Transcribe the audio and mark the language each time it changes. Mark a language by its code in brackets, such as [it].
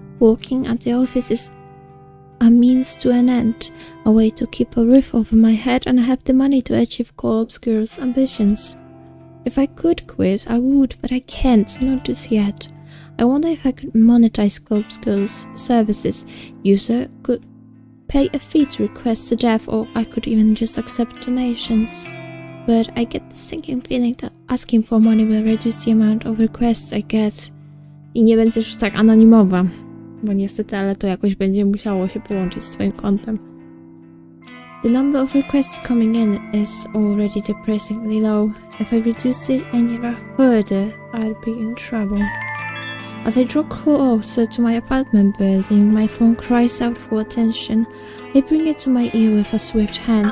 [en] Working at the office is a means to an end, a way to keep a roof over my head and have the money to achieve co-op's girls' ambitions. If I could quit, I would, but I can't, not just yet. I wonder if I could monetize Scope's Girl's services. User could pay a fee to request a dev, or I could even just accept donations. But I get the sinking feeling that asking for money will reduce the amount of requests I get. [pl] I nie będę już tak anonimowa, bo niestety, ale to jakoś będzie musiało się połączyć z twoim kontem. [en] The number of requests coming in is already depressingly low. If I reduce it any further, I'll be in trouble. As I draw closer to my apartment building, my phone cries out for attention. I bring it to my ear with a swift hand.